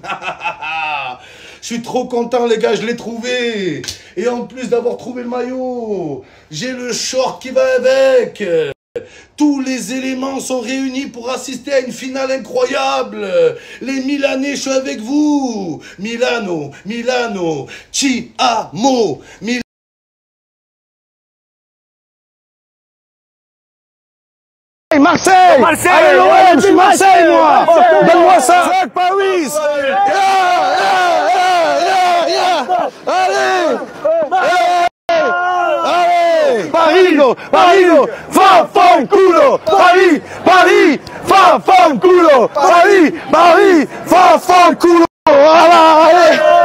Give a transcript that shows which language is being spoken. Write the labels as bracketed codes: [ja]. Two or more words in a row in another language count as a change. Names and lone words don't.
[fr] Je suis trop content, les gars, je l'ai trouvé. Et en plus d'avoir trouvé le maillot, j'ai le short qui va avec. Tous les éléments sont réunis pour assister à une finale incroyable. Les Milanais, je suis avec vous. [it] Milano, ci amo. [fr] Marseille, allez l'OM, je suis Marseille, moi. Donne-moi ça. Fuck Paris. Allez, Parigo, [it] fa fanculo, Paris, fa fanculo, Paris, fa fanculo. [fr] Voilà, allez.